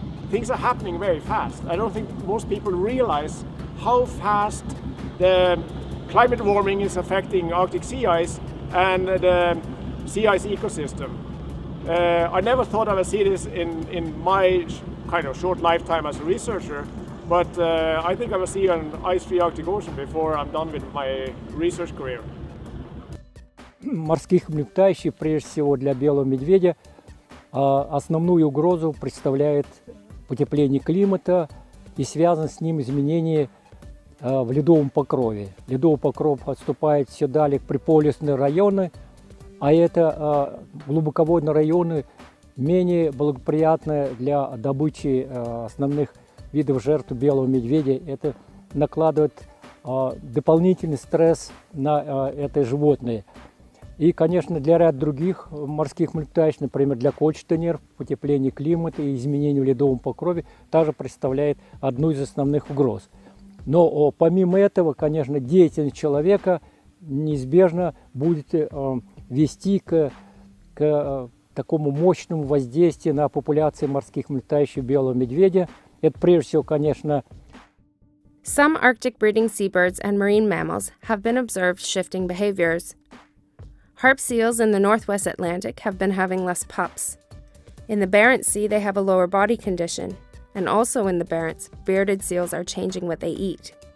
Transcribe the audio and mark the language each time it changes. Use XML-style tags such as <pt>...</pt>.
<en>Things are happening very fast. I don't think most people realize how fast the climate warming is affecting Arctic sea ice and the sea ice ecosystem. I never thought I would see this in my kind of short lifetime as a researcher, but I think I will see an ice-free Arctic Ocean before I'm done with my research career.</en> <ru>Морских млекопитающих, прежде всего для белого медведя, основную угрозу представляет потепление климата и связано с ним изменение в ледовом покрове. Ледовый покров отступает все далее к приполюсные районы, а это глубоководные районы менее благоприятны для добычи основных видов жертв белого медведя. Это накладывает дополнительный стресс на это животное. И, конечно, для ряда других морских млекопитающих, например, для кольчатого нерв, потепление климата и изменение в ледовом покрове также представляет одну из основных угроз. Но помимо этого, конечно, деятельность человека неизбежно будет вести к такому мощному воздействию на популяции морских млекопитающих белого медведя. Это прежде всего, конечно,</ru> <en>Some Arctic breeding seabirds and marine mammals have been observed shifting behaviors. Harp seals in the northwest Atlantic have been having less pups. In the Barents Sea, they have a lower body condition, and also in the Barents, bearded seals are changing what they eat.</en>